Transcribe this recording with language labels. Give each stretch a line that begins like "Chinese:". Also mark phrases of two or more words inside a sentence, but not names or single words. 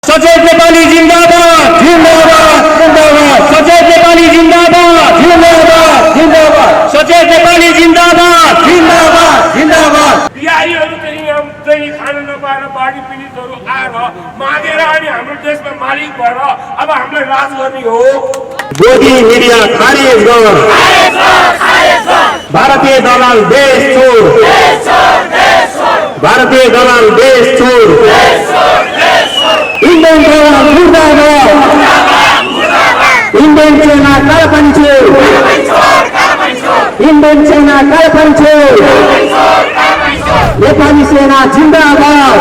Nepali: सचेत नेपाली जिंदाबाद जिंदाबाद जिंदाबाद सचेत नेपाली जिंदाबाद जिंदाबाद जिंदाबाद सचेत नेपाली जिंदाबाद जिंदाबाद जिंदाबाद बिहारीहरू चाहिँ खान नपाएर बाढी पीडितहरू आएर मागेर अनि हाम्रो देशमा मालिक भएर अब हामीलाई राज गर्ने हो। गोदी मिडिया खारेज गर भारतीय दलाल देश छोड भारतीय दलाल देश छोड इंडियन दलाल मुर्दाबाद इंडियन सेना कालपन छोड इंडियन सेना कालपन छोड नेपाली सेना जिंदाबाद।